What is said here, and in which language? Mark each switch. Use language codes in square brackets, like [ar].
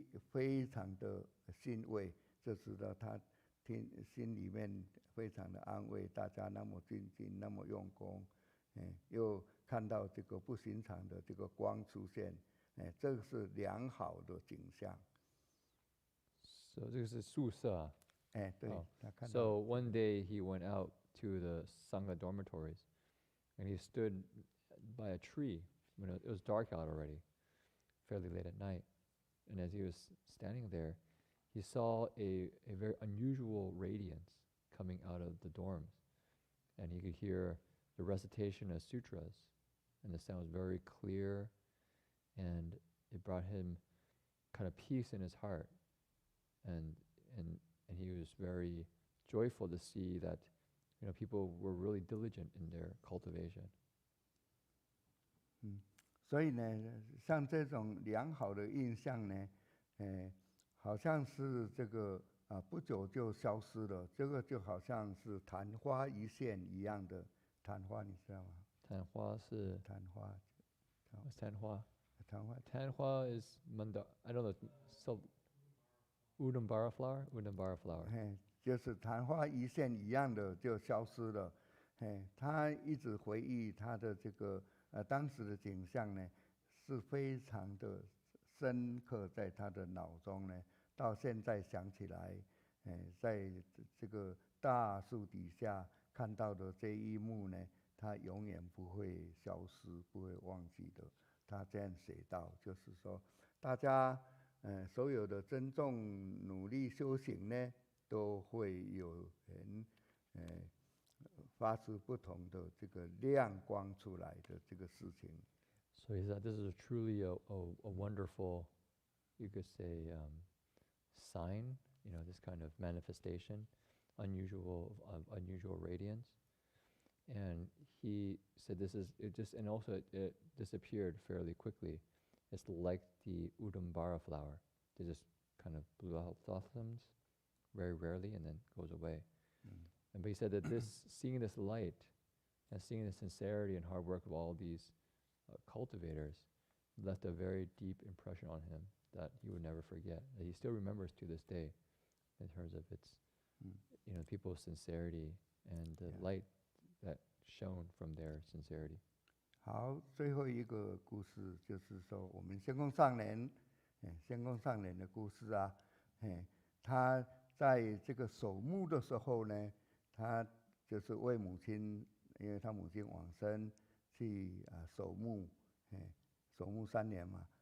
[zh] 非常的欣慰，就知道他心里面非常的安慰，大家那么精进，那么用功，又看到这个不寻常的这个光出现，这个是良好的景象。 So 这个是宿舍啊。对，他看到。 [en] So one day he went out to the Sangha dormitories, and he stood by a tree when it was dark out already, fairly late at night. And as he was standing there, he saw a very unusual radiance coming out of the dorms. And he could hear the recitation of sutras, and the sound was very clear, and it brought him kind of peace in his heart. And he was very joyful to see that, people were really diligent in their cultivation. [zh] 所以呢，像这种良好的印象呢，好像是这个不久就消失了，这个就好像是昙花一现一样的。昙花你知道吗？昙花是昙花。昙花。昙花。 [en] 昙花 is I don't know. So Udambara flower. [zh] 就是昙花一现一样的就消失了。他一直回忆他的这个当时的景象呢，是非常的深刻在他的脑中呢。到现在想起来，在这个大树底下看到的这一幕呢，他永远不会消失，不会忘记的。他这样写道，就是说，大家所有的珍重努力修行呢，都会有发出不同的这个亮光出来的这个事情。 [en] So he said this is truly a wonderful, you could say, sign, this kind of manifestation unusual radiance. And he said and also it disappeared fairly quickly. It's like the Udambara flower. They just kind of blossoms very rarely and then goes away. But he said that seeing this light and seeing the sincerity and hard work of all these cultivators left a very deep impression on him that he would never forget. That he still remembers to this day, in terms of its, people's sincerity and the light that shone from their sincerity. [zh] 好，最后一个故事就是说，我们仙公上人，仙公上人的故事啊，他在这个守墓的时候呢，他就是为母亲，因为他母亲往生，去守墓，守墓3年嘛。